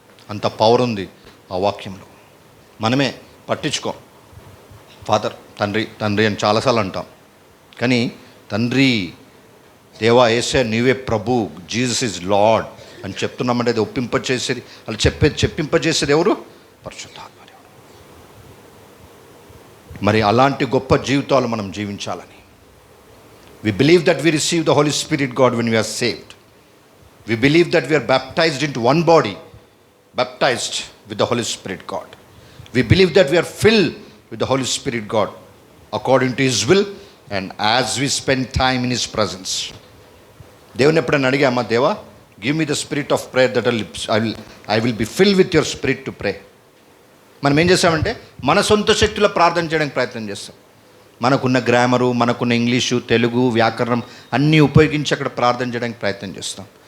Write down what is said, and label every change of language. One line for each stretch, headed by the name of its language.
Telugu: అంత పవర్ ఉంది ఆ వాక్యంలో. మనమే పట్టించుకోం. ఫాదర్, తండ్రి తండ్రి అని చాలాసార్లు అంటాం, కానీ తండ్రి, దేవా, యేసయ్య నీవే ప్రభు,
English: Jesus is Lord
Telugu: అని చెప్తున్నామంటే అది ఒప్పింపజేసేది, అలా చెప్పింపజేసేది ఎవరు? పరిశుద్ధాత్మ దేవుడు. మరి అలాంటి గొప్ప జీవితాలు మనం జీవించాలని,
English: we believe that we receive the Holy Spirit God when we are saved. We believe that we are baptized into one body, baptized with the Holy Spirit God. We believe that we are filled with the Holy Spirit God according to His will and as we spend time in His presence.
Telugu: దేవుని ఎప్పుడైనా అడిగామా, దేవా
English: Give me the spirit of prayer that I will be fill with your spirit to pray.
Telugu: మనం ఏం చేస్తామంటే మన సొంత శక్తిలో ప్రార్థన చేయడానికి ప్రయత్నం చేస్తాం. మనకున్న గ్రామరు, మనకున్న ఇంగ్లీషు, తెలుగు, వ్యాకరణం అన్నీ ఉపయోగించి అక్కడ ప్రార్థన చేయడానికి ప్రయత్నం చేస్తాం.